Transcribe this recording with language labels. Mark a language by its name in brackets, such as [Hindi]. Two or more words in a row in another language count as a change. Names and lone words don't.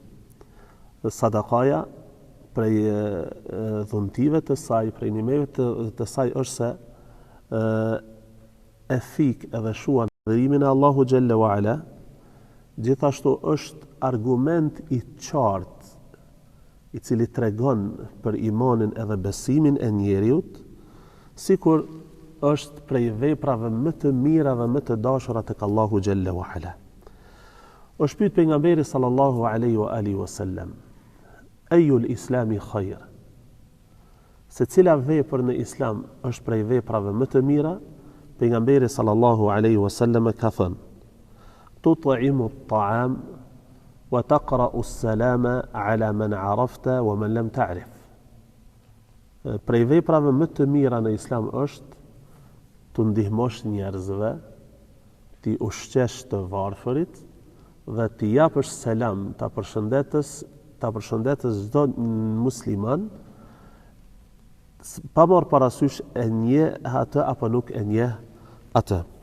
[Albanian] Sadakaja prej dhuntive të saj, prej nimeve të saj është se e fik edhe shuan adhurimin e Allahu [Arabic] جل وعلا, [Albanian] gjithashtu është argument I qartë I cili tregon për imanin edhe besimin e njeriut, sikur është prej veprave më të mira dhe më të dashura tek Allahu [Arabic] جل وعلا. [Albanian] Është pyet pejgamberi [Arabic] صلى الله عليه وعلى آله وسلم, أي الإسلام خير? [Albanian] Se cila vepër në islam është prej veprave më të mira? [Arabic] Pejgamberi صلى الله عليه وسلم [Albanian] ka thënë: [Arabic] تطعم الطعام وتقرأ السلام على من عرفت ومن لم تعرف. [Albanian] Prej veprave më të mira në islam është të ndihmosh njerëzve, ti ushqesh të varfërit dhe ti japësh selam, ta përshëndetës çdo musliman, pa marrë parasysh e njeh atë apo nuk e njeh atë.